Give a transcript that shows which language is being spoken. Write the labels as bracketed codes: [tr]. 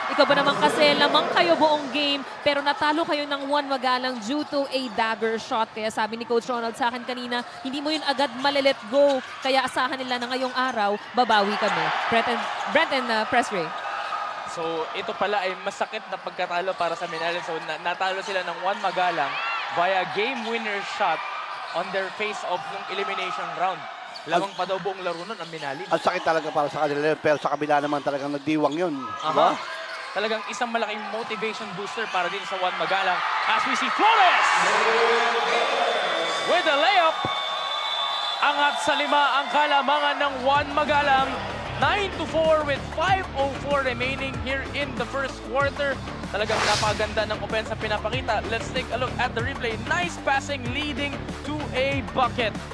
[tl] Ikaw ba naman kasi lamang kayo buong game pero natalo kayo ng Juan Magalang [en] due to a dagger shot. [tl] Kaya sabi ni Coach Ronald sa akin kanina, hindi mo yun agad malilet go. Kaya asahan nila na ngayong araw, babawi kami. Brent and Press Ray. So, ito pala ay masakit na pagkatalo para sa Minalin. So, natalo sila ng Juan Magalang [en] via game winner shot on their face [tl] of yung elimination round. Lamang pa daw buong laro nun ang Minalin. Ang sakit talaga para sa kanila, pero sa kabila naman talagang nagdiwang yun. Diba? Talagang isang malaking motivation booster para din sa Juan Magalang. [en] As we see Flores with a layup. [tl] Angat sa 5 ang kalamangan ng Juan Magalang. [en] 9-4 with 5:04 remaining here in the first quarter. [tl] Talagang napaganda ng opensa pinapakita. [en] Let's take a look at the replay. Nice passing leading to a bucket.